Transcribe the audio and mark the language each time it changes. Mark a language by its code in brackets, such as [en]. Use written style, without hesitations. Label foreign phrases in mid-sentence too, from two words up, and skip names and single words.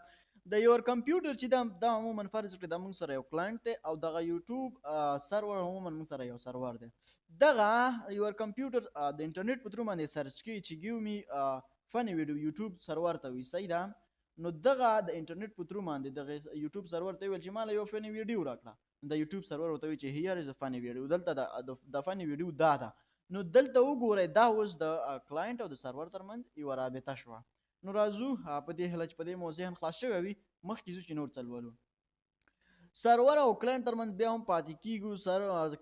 [ps] د [en] your computer [ps] چې دا عموما فرض کړئ دا موږ سره یو کلاینټ دی او دغه یوټیوب سرور عموما موږ سره یو سرور دی. دغه [en] your computer [ps] د انټرنیټ په تھرو باندې سرچ کوي چې [en] give me funny video [ps] یوټیوب سرور ته وي. صحیح ده. نو دغه د انټرنیټ په تھرو باندې دغه یوټیوب سرور ته ویل چې مال یو [en] funny video [ps] راکړه، د یوټیوب سرور ورته وی چې [en] here is a funny video, [ps] دلته د [en] funny video [ps] دا ده. نو دلته وګورئ دا اوس د کلاینټ او د سرور ترمنځ یوه رابطه شوه. نو راځو په دې هیله چې په دې مو ذهن خلاص شوی وي، مخکې ځو چې نور څه لولو. سرور او کلاینټ ترمنځ بیا هم پاتې کیږو.